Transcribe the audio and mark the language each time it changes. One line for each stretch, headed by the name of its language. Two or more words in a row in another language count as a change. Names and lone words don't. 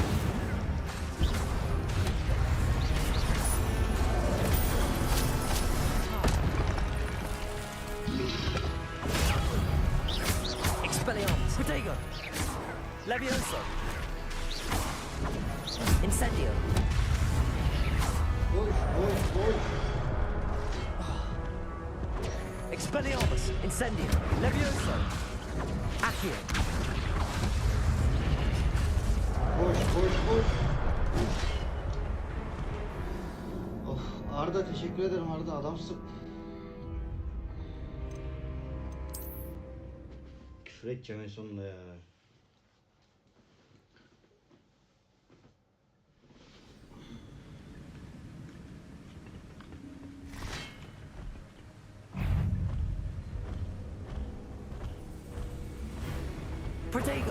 English: Expelliarmus. Protego. Levioso. Incendio.
Turkish: Koş.
English: Expelliarmus. Incendio. Levioso. Accio.
Turkish: Koş. Of, Arda teşekkür ederim Arda, adamsın. Küfür edeceğim en sonunda ya.
English: Protego.